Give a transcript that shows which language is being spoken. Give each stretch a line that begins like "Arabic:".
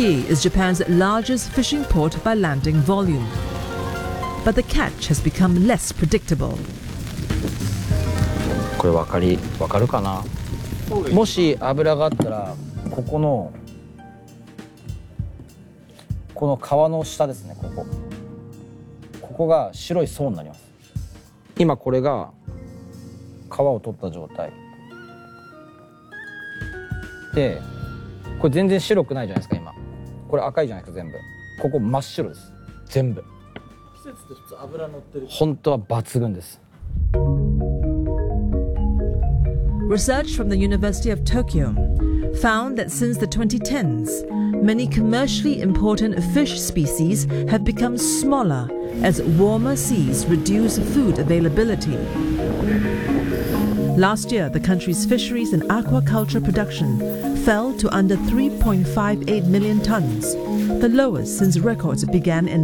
English: is Japan's largest fishing port by landing volume. But the catch has become less predictable.
Japanese: これ分かるかな? もし油があったらここの この川の下ですね、ここ。ここが白い層になります。今これが皮を取った状態。で、これ全然白くないじゃないですか、今。これ赤いじゃないですか、全部。ここ真っ白です。全部。季節って普通油乗ってる。本当は抜群です。
English: Research from the University of Tokyo found that since the 2010s, many commercially important fish species have become smaller as warmer seas reduce food availability. Last year, the country's fisheries and aquaculture production fell to under 3.58 million tons, the lowest since records began in